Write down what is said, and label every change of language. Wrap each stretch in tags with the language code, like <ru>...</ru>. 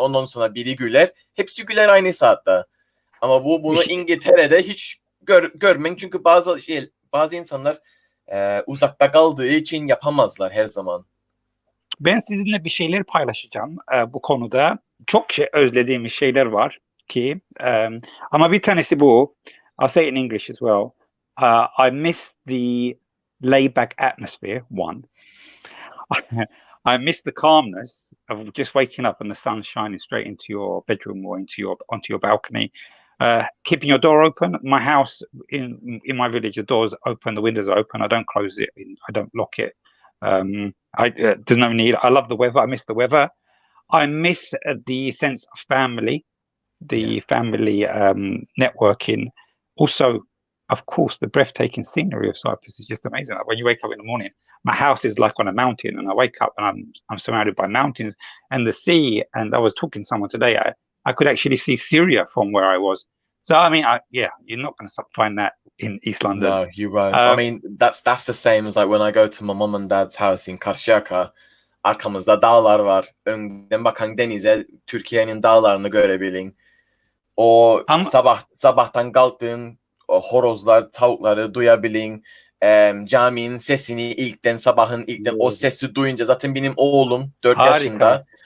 <tr>Ondan sonra biri güler, hepsi güler aynı saatte. Ama bunu İngiltere'de hiç görmeyin, çünkü bazı insanlar uzakta kaldığı için yapamazlar her zaman. Ben sizinle bir şeyler paylaşacağım bu konuda. Çok özlediğimiz şeyler var ki, ama bir tanesi bu.</tr> <en>I'll say it in English as well. I miss the laid-back atmosphere, one. I miss the calmness of just waking up and the sun shining straight into your bedroom or onto your balcony. Keeping your door open. My house in my village, the door's open, the windows are open. I don't close it. I don't lock it. There's no need. I love the weather. I miss the weather. I miss the sense of family, family networking. Also, of course, the breathtaking scenery of Cyprus is just amazing. Like when you wake up in the morning, my house is like on a mountain, and I wake up and I'm surrounded by mountains and the sea. And I was talking to someone today. I could actually see Syria from where I was. So I mean, you're not going to find that in East London. No, you won't. I mean, that's the same as like when I go to my mom and dad's house in Karşıyaka.</en> <tr>Arkamızda dağlar var. Önden bakan denize, Türkiye'nin dağlarını görebilin. O sabahtan kalktığın o horozlar, tavukları duyabilin. Caminin sesini sabahın ilkten o sesi duyunca, zaten benim oğlum 4 yaşında.</tr>